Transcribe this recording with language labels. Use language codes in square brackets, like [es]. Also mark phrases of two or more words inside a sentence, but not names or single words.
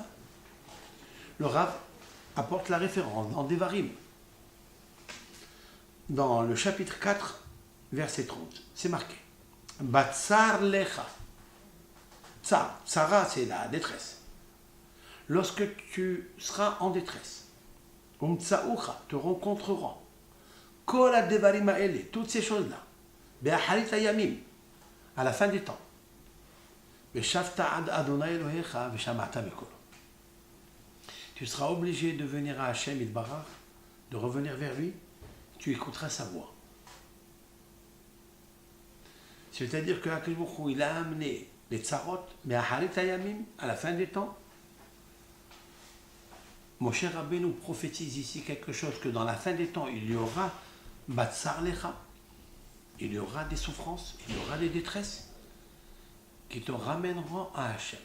[fr] Le Rav apporte la référence dans Devarim, dans le chapitre 4, verset 30. C'est marqué. [he] בצר לך. [fr] Tsar, tsara, c'est la détresse. Lorsque tu seras en détresse, Umtsa'ucha, te rencontreront. [he] כל הדברים האלה, [fr] toutes ces choses-là. [he] באחרית הימים, [fr] à la fin des temps. [he] ושבת עד ה' אלהיך ושמעת בקולו. [fr] Tu seras obligé de venir à [he] השם יתברך, [fr] de revenir vers lui, tu écouteras sa voix. C'est-à-dire que [he] הקדוש ברוך הוא, [fr] il a amené les tsarot, mais à [he] אחרית הימים, [fr] à la fin des temps, Moshe Rabbeinu prophétise ici quelque chose, que dans la fin des temps, il y aura [he] בצר לך, [fr] il y aura des souffrances, il y aura des détresses, qui te ramèneront à Hachem.